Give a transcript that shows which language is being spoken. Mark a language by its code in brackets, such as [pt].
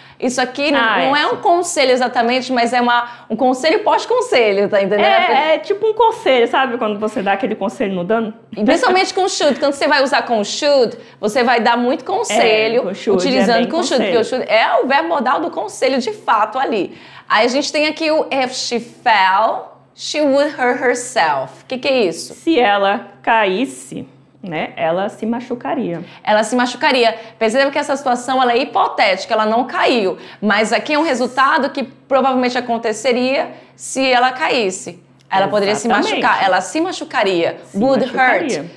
[pt] Isso aqui não é um conselho exatamente, mas é um conselho pós-conselho, tá entendendo? É tipo um conselho, sabe? Quando você dá aquele conselho no dano. Principalmente com should. Quando você vai usar com should, você vai dar muito conselho utilizando com should. Porque o should é o verbo modal do conselho de fato ali. Aí a gente tem aqui o [en] if she fell, she would hurt herself. [pt] O que é isso? Se ela caísse, né, ela se machucaria. Ela se machucaria. Perceba que essa situação ela é hipotética, ela não caiu. Mas aqui é um resultado que provavelmente aconteceria se ela caísse. Ela poderia se machucar. Ela se machucaria. Would hurt.